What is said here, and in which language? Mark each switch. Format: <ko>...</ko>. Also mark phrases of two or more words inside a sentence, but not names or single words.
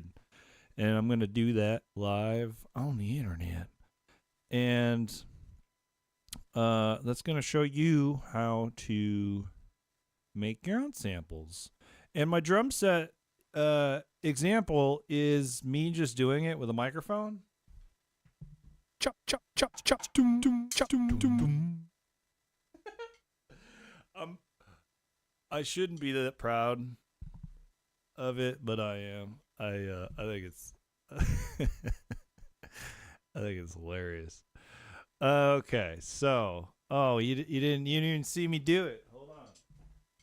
<en>And I'm going to do that live on the internet. And that's going to show you how to make your own samples. And my drum set example is me just doing it with a microphone. Chop, chop, chop, chop, doom, doom, chop, doom, doom, doom. I shouldn't be that proud of it, but I am. I think it's I think it's hilarious. Okay, so you didn't even see me do it.</en>